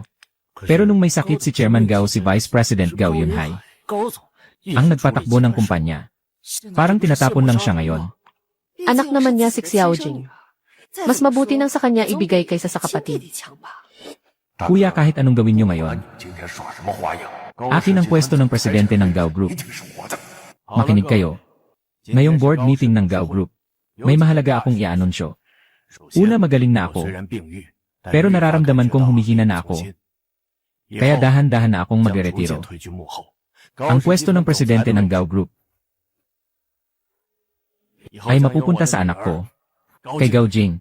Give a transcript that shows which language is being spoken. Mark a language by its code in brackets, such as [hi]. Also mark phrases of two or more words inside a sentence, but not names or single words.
[tl] Pero nung may sakit si Chairman Gao, si Vice President Gao Yunhai, [zh] 高总 [tl] ang nagpatakbo ng kumpanya. Parang tinatapon lang siya ngayon. Anak naman niya si Xiaojing. Mas mabuti nang sa kanya ibigay kaysa sa kapatid. Kuya, kahit anong gawin niyo ngayon, [zh] 今天耍什么花样？ [tl] akin ang pwesto ng presidente ng Gao Group. Makinig kayo. Ngayong [en] board meeting [tl] ng Gao Group, may mahalaga akong i-anunsyo. Una, magaling na ako, pero nararamdaman kong humihina na ako. Kaya dahan-dahan na akong magre-retiro. Ang pwesto ng presidente ng Gao Group ay mapupunta sa anak ko, kay Gao Jing.